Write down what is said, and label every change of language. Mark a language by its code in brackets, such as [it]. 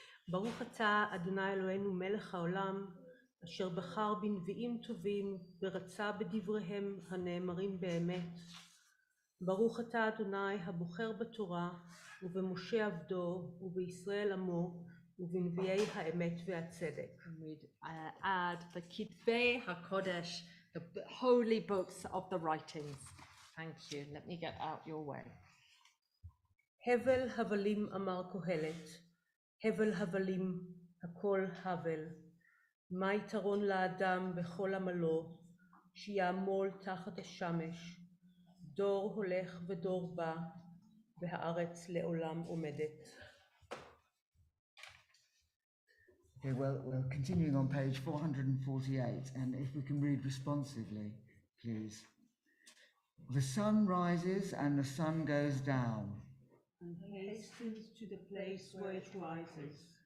[he] ברוך אתה אדוני אלוהינו מלך העולם, אשר בחר בנביאים טובים ורצה בדבריהם הנאמרים באמת. ברוך אתה אדוני הבוחר בתורה ובמשה עבדו ובישראל עמו ובנביאי האמת והצדק. [en] We'd add the Kitvei HaKodesh, the holy books of the writings. Thank you. Let me get out your way. [he] הבל הבלים אמר קהלת, הבל הבלים הכל הבל. מה יתרון לאדם בכל עמלו, שיעמול תחת השמש, דור הולך ודור בא, והארץ לעולם עומדת. [en] Okay, well, we're continuing on page 448, and if we can read responsively, please. The sun rises and the sun goes down. And hastens to the place where it rises.